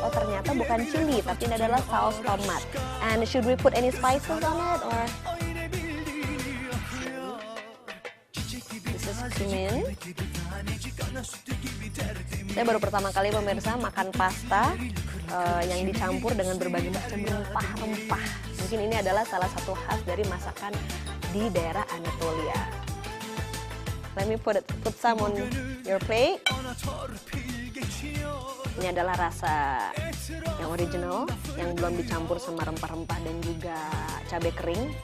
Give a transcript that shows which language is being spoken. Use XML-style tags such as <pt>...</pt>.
<id>Oh, ternyata bukan chili, tapi ini adalah saus tomat.</id> <en>And should we put any spices on it or? This is cumin.</en> <id>Saya baru pertama kali pemirsa makan pasta yang dicampur dengan berbagai macam rempah-rempah. Mungkin ini adalah salah satu khas dari masakan di daerah Anatolia.</id> <en>Let me put some on your plate.</en> <id>Ini adalah rasa yang original, yang belum dicampur sama rempah-rempah dan juga cabai kering.</id>